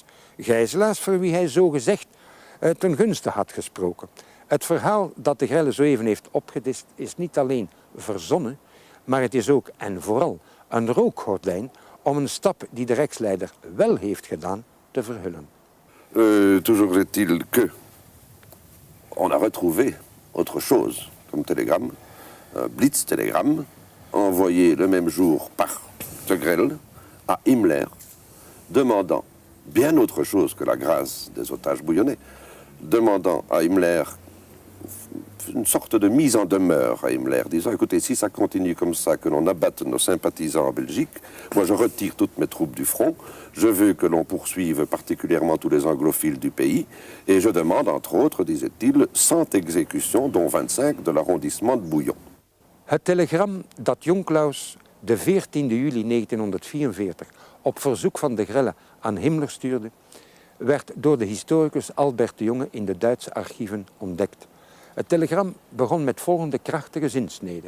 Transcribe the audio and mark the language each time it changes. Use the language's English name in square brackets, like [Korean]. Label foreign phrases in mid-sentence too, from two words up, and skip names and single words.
[Dutch] Gijzelaars voor wie hij zogezegd ten gunste had gesproken. Het verhaal dat de Grelle zo even heeft opgedist is niet alleen verzonnen, maar het is ook en vooral een rookgordijn om een stap die de Rijksleider wel heeft gedaan te verhullen. [French] Toujours est-il que on a retrouvé autre chose comme télégramme, un blitz-télégramme envoyé le même jour par de Grelle à Himmler, demandant bien autre chose que la grâce des otages bouillonnés, demandant à Himmler une sorte de mise en demeure à Himmler, disant, écoutez, si ça continue comme ça, que l'on abatte nos sympathisants en Belgique, moi je retire toutes mes troupes du front, je veux que l'on poursuive particulièrement tous les anglophiles du pays, et je demande, entre autres, disait-il, 100 exécutions, dont 25 de l'arrondissement de Bouillon. [Dutch] Het telegram dat Jan Claus de 14 juli 1944 op verzoek van de Grelle aan Himmler stuurde, werd door de historicus Albert de Jonge in de Duitse archieven ontdekt. Het telegram begon met volgende krachtige zinsnede.